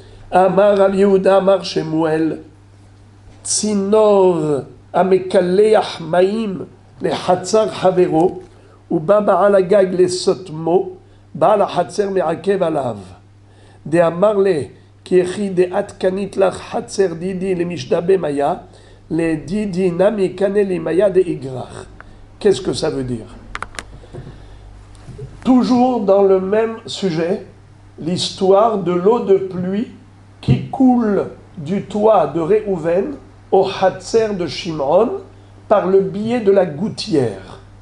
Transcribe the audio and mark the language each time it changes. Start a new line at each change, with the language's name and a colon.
Hebrew: Amar al Yehuda Amar Shemuel, Tsinor Amekaleach Maim le Hatzar Havero, ובא בעל הגג לסותמו, בעל החצר מעכב עליו.
Aramaic: דאמר לה, כי יחי דעת קנית לך חצר דידי למשדבה מיה, לדידי נמי קנה לי מיה דאיגרח.
French: Qu'est-ce que ça veut dire? Toujours dans le même sujet, l'histoire de l'eau de pluie qui coule du toit de Réhouven au Hatzer de Shimron par le biais de la gouttière.